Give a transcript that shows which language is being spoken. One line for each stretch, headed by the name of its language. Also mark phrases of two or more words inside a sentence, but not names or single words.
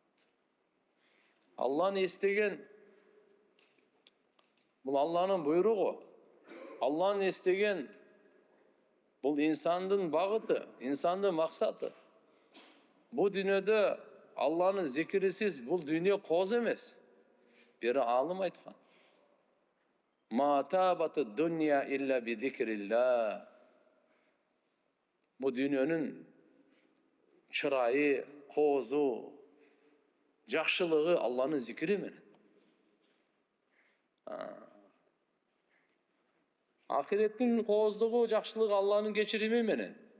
Kyrgyz: Алланы эстеген бул Алланын буйругу. Алланы эстеген бул инсандын багыты, инсандын максаты. Бул дүйнөдө Алланын зикирисиз бул дүйнө кооз эмес. Бир алым айткан.
Arabic: ما طابت الدنيا إلا بذكر الله.
Kyrgyz: Бул дүйнөнүн чырайы, коозу, жакшылыгы Алланын зикири менен. Ахиреттин кооздугу, жакшылыгы Алланын кечирими менен.